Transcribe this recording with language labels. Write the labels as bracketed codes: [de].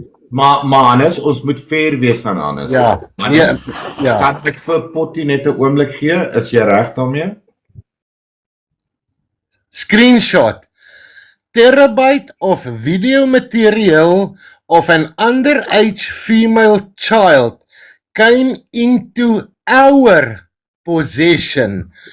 [af] Maar Hannes, ons moet fair wees aan Hannes. Ja, Hannes, ja. kan ek vir Pottie net 'n oomblik gee? Is jy reg daarmee? Screenshot. [en] Terabyte of video material of an underage female child came into our possession.